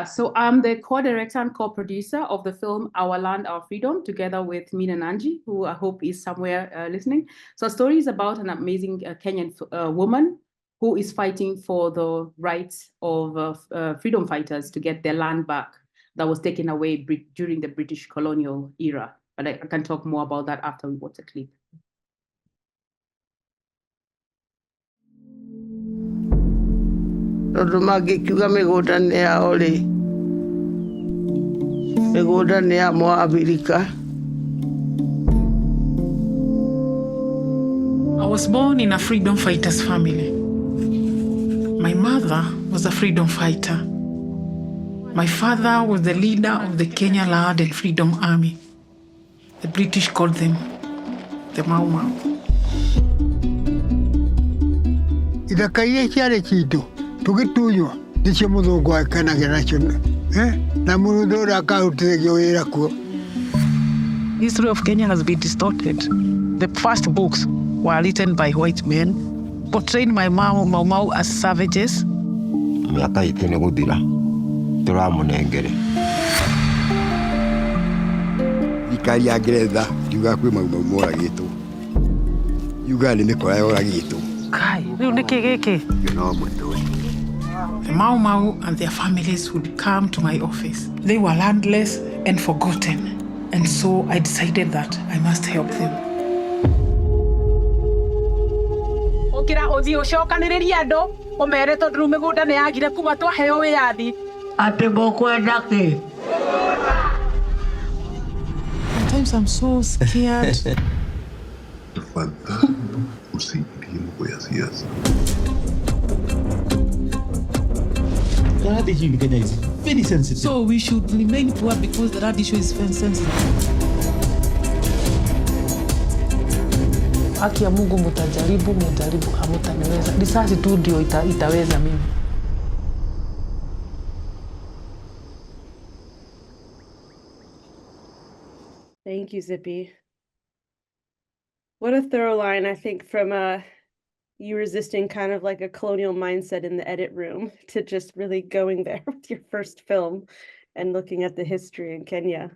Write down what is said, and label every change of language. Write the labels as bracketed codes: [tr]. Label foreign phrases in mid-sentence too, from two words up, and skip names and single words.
[en] So I'm the co-director and co-producer of the film Our Land, Our Freedom, together with Mina Nanji, who I hope is somewhere listening. So our story is about an amazing Kenyan woman who is fighting for the rights of freedom fighters to get their land back that was taken away during the British colonial era. But I can talk more about that after we watch the clip. [ki] Tondũ mangĩkiuga mĩgũnda nĩ yao rĩ, mĩgũnda nĩ ya Mũabirika. [en] was born in a freedom fighters family. My mother was a freedom fighter. My father was the leader of the Kenya Land and Freedom Army. The British called them the Mau Mau. [ki] Ithaka iria ciarĩ citũ tũgĩtunywo nĩcio mũthũngũ akenagĩra nacio na mũndũ ũrĩa akahutithagio wĩra kuo. [en] History of Kenya has been distorted. The first books were written by white men, portraying my Mau Mau as savages. [ki] Mĩaka itũ nĩ gũthira tũramũnengere. Thirikari ya Ngeretha yuga kwĩ Mau Mau moragĩtwo. Yuga nĩ mĩkora yoragĩtwo. Kai, rĩu nĩkĩ gĩkĩ? No mũndũ. [en] The Mau Mau and their families would come to my office. They were landless and forgotten. And so I decided that I must help them. [ki] Ũkĩra ũthiĩ ũcokanĩrĩrie andũ ũmere tondũ rĩu mĩgũnda nĩ yagire kuma twaheo wĩyathi. Atĩ mũkwenda kĩ? [en] Sometimes I'm so scared. [sw] Tafadhali usiingie mambo ya siasa. [en] The land issue in Kenya is very sensitive. So we should remain poor because the land issue is very sensitive. [sw] Haki ya Mungu mtajaribu, hamutaniweza. Risasi tu ndio itaweza mimi. [en] Thank you, Zippy. What a thorough line, I think, from you resisting kind of like a colonial mindset in the edit room to just really going there with your first film and looking at the history in Kenya.